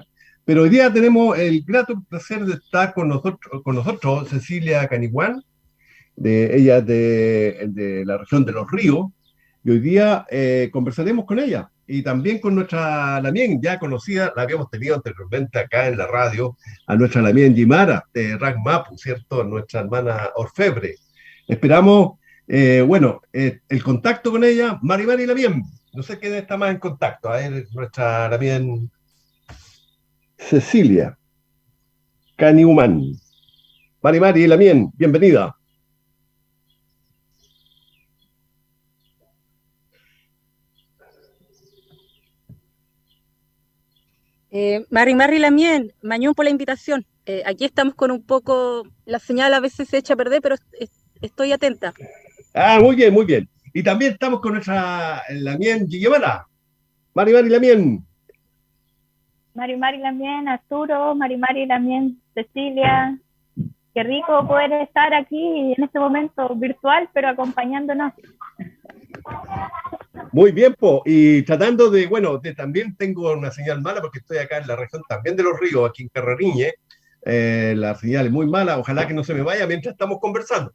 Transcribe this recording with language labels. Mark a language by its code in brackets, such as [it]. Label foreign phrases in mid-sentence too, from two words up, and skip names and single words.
[es] Pero hoy día tenemos el grato placer de estar con nosotros Cecilia Caniguán, ella de la región de Los Ríos, y hoy día conversaremos con ella y también con nuestra Lamien, ya conocida, la habíamos tenido anteriormente acá en la radio, a nuestra Lamien Gimara de Rack Mapu, ¿cierto? Nuestra hermana orfebre. Esperamos, el contacto con ella, [arn] Mari Mari Lamien. [es] No sé quién está más en contacto, a ver, nuestra Lamien Cecilia Caniumán. [arn] Mari Mari Lamien, bienvenida. Mari Mari Lamien, Mañón [es] por la invitación. Aquí estamos con un poco, la señal a veces se echa a perder, pero estoy atenta. Ah, muy bien, muy bien. Y también estamos con nuestra Lamien Guillemala. [arn] Mari Mari Lamien. Mari Mari Lamien, Arturo, Mari Mari Lamien, Cecilia. [es] Qué rico poder estar aquí en este momento virtual, pero acompañándonos. Muy bien, po. Y tratando de, también tengo una señal mala porque estoy acá en la región también de Los Ríos, aquí en Carrariñe. La señal es muy mala, ojalá que no se me vaya mientras estamos conversando.